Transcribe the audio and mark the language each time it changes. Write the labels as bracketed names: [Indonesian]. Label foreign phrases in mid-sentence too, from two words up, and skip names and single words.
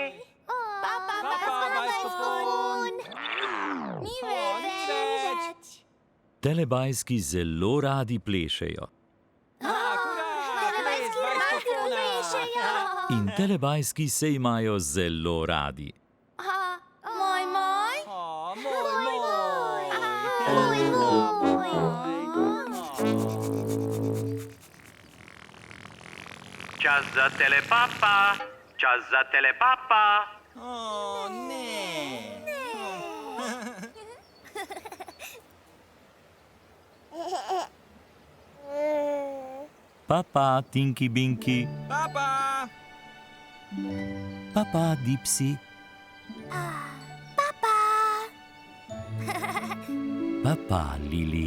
[Slovenian] Papa, bajskofon. Ni več. Telebajski zelo radi plešejo. Ples bajskofona. In telebajski se imajo zelo radi. Moj, moj. Čas za telepapa. Čas za telepapa. Ne. Papa, Tinky Binky. Papa. Papa, Dipsy. Papa, Lili.